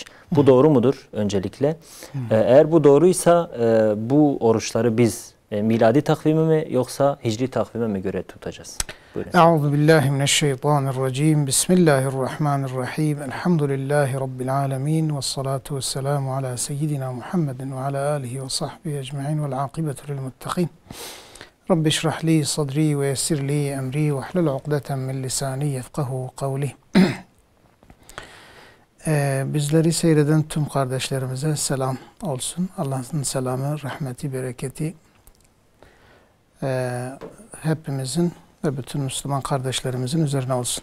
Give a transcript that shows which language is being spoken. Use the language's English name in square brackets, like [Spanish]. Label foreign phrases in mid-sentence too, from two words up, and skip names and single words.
[Turkish] Bu doğru mudur öncelikle? Eğer bu doğruysa bu oruçları biz miladi takvime mi yoksa hicri takvime mi göre tutacağız? Buyurun. [Arabic] أعوذ بالله من الشيطان الرجيم. بسم الله الرحمن الرحيم. الحمد لله رب العالمين. والصلاة والسلام على سيدنا محمد وعلى آله وصحبه أجمعين والعاقبة للمتقين. رب اشرح لي صدري ويسر لي أمري واحلل عقدة من لساني يفقهوا قولي. [Turkish] Bizleri seyreden tüm kardeşlerimize selam olsun. Allah'ın selamı, rahmeti, bereketi hepimizin ve bütün Müslüman kardeşlerimizin üzerine olsun.